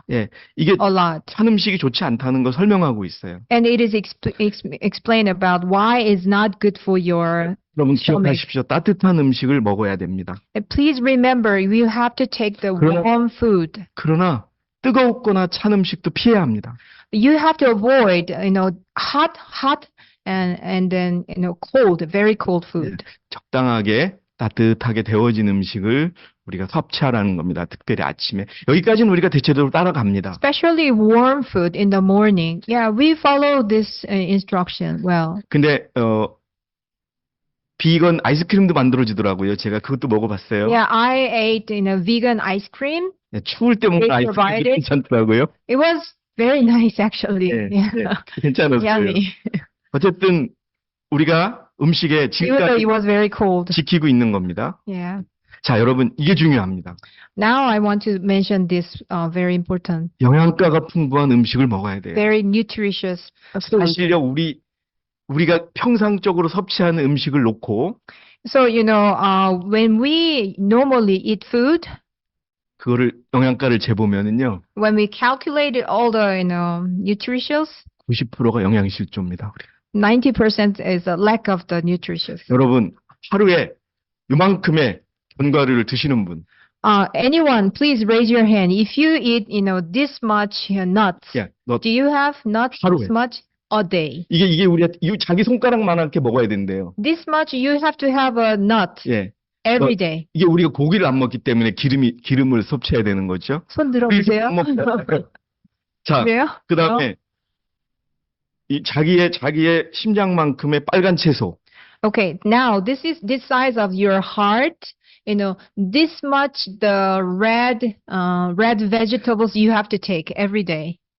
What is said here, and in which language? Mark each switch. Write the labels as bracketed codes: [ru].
[ko] 예, 이게 [en] a lot. [ko] 찬 음식이 좋지 않다는 걸 설명하고 있어요. [en] And it is explained about why it's not good for your [ko] 여러분 [en] stomach. [ko] 기억하십시오. 따뜻한 음식을 먹어야 됩니다. [en] Please remember, you have to take the warm food. [ko] 그러나 뜨겁거나 찬 음식도 피해야 합니다. [en] You have to avoid, hot and then, cold, very cold food. [ko] 적당하게 따뜻하게 데워진 음식을 우리가 섭취하라는 겁니다. 특별히 아침에. 여기까지는 우리가 대체적으로 따라갑니다. [en] Especially warm food in the morning. Yeah, we follow this instruction well. [ko] 근데 비건 아이스크림도 만들어지더라고요. 제가 그것도 먹어봤어요. [en] Yeah, I ate vegan ice cream. [ko] 네, 추울 때 먹는 [en] They [ko] 아이스크림이 [en] provided. [ko] 괜찮더라고요. [en] It was very nice actually. [ko] 네, [en] Yeah. [ko] 네, 괜찮았어요. [en] Yummy. [ko] 어쨌든 우리가 음식에 [en] Even though [ko] 지금까지 [en] it was very cold. [ko] 지키고 있는 겁니다. [en] Yeah. [ko] 자, 여러분 이게 중요합니다. [en] Now I want to mention this very important, [ko] 영양가가 풍부한 음식을 먹어야 돼요. [en] very nutritious food. [ko] 사실요 우리가 평상적으로 섭취하는 음식을 놓고 [en] So, when we normally eat food, [ko] 그거를 영양가를 재보면은요 [en] when we calculated all the, nutritious, [ko] 90%가 영양실조입니다. [en] 90% is a lack of the nutritious. [ko] 여러분 하루에 요만큼의 견과류를 드시는 분, [en] Anyone, please raise your hand. If you eat, this much nuts, [ko] 야, 너 [en] do you have nuts [ko] 하루에. [en] this much a day? [ko] 이게 우리가 자기 손가락만하게 먹어야 된대요. [en] This much you have to have a nut [ko] 예, [en] every day. [ko] 이게 우리가 고기를 안 먹기 때문에 기름을 섭취해야 되는 거죠. 손 들어보세요. 자, 그래요? 그다음에 이 자기의 심장만큼의 빨간 채소. [en] Okay, now this size of your heart, this much the red vegetables you have to take every day.